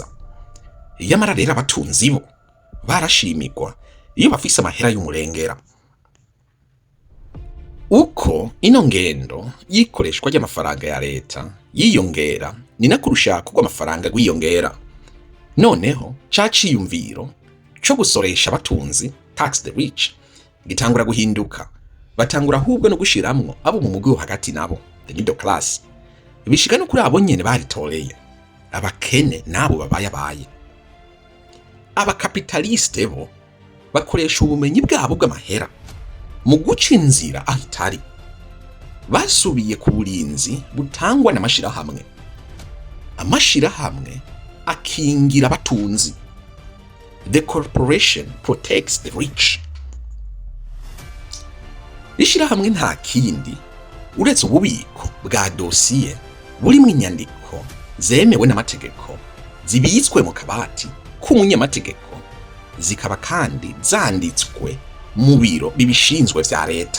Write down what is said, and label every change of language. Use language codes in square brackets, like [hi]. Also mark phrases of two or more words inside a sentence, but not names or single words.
[rn] Yamara rero abatunzi bo barashimigwa iyo bafise amahera y'umurengera. Uko ino ngendo yikoreshwa ry'amafaranga ya leta yiyongera, ni nako urushako rw'amafaranga rwiyongera. Noneho ca ciyumviro co gusoresha abatunzi, [en] tax the rich, [rn] gitangura guhinduka. Batangura ahubwo no gushiramwo abo mu mugwi wo hagati nabo, [en] the middle class. [rn] Bishika no kuri abo nyene baritoreye, abakene nabo babaye. Abakapitaliste bo bakoresha ubumenyi bwabo bw'amahera mu guca inzira aho itari. Basubiye ku burinzi butangwa n'amashirahamwe. Amashirahamwe akingira abatunzi. [en] The corporation protects the rich. [rn] Ishirahamwe nta kindi uretse ububiko bwa dosiye burimwo inyandiko zemewe n'amategeko, zibitswe mu kabati k'umunyamategeko, zikaba kandi zanditswe mu biro bibishinzwe vya leta.